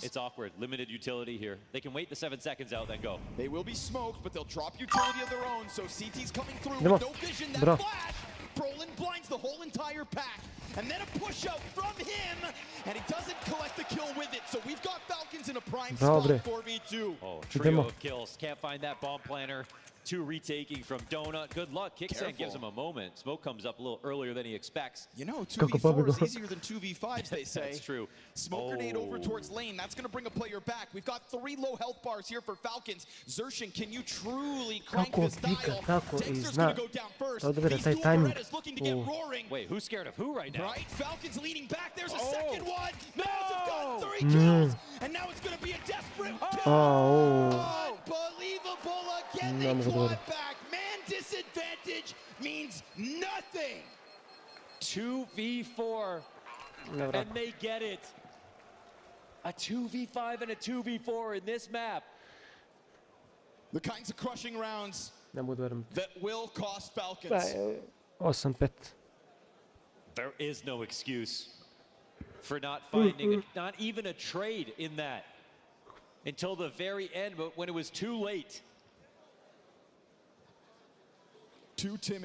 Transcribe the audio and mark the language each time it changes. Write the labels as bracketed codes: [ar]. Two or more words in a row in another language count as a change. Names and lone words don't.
[en] It's awkward. Limited utility here. They can wait the 7 seconds out, then go. They will be smoked, but they'll drop utility of their own. So CT's coming through [hr] Idemo. [en] with no vision. That [sv] Bra. [en] flash. Brolin blinds the whole entire pack. And then a push out from him. And he doesn't collect the kill with it. So we've got Falcons in a prime spot [hr] Dobre. [en] 4v2. Oh, trio [hr] Idemo. [en] of kills. Can't find that bomb planner. 2 retaking from Donut. Good luck. KINGSTON gives him a moment. Smoke comes up a little earlier than he expects. You know, [hr] Kako [en] 2v4 is [hr] pobjegao. [en] easier than 2v5s, they say. That's true. Smoke grenade over towards lane. That's going to bring a player back. We've got 3 low health bars here for Falcons. Zershin, can you truly crank [hr] Kako [en] this [hr] pika, [en] dial? [hr] tako i [en] Dexter's [hr] zna [en] going to go down first. [hr] da odabere [en] These [hr] taj [en] dual timing. Berettas looking to get U- roaring. Wait, who's scared of who right now? Right? Falcons leading back. There's a second one. MOUZ have gotten 3 Mm. kills. And now it's going to be a desperate kill. Oh. Unbelievable again. [hr] Ne [en] They [hr] mogu [en] claw [hr] da [en] it back. Man disadvantage means nothing. 2v4. [hr] Nevjerojatno. [en] And they get it. A 2v5 and a 2v4 in this map. The kinds of crushing rounds [sr] Ne mogu da verujem. [en] that will cost Falcons. [hr] Daj, 8-5. [en] There is no excuse for not finding, not even a trade in that until the very end, but when it was too late. Too timid.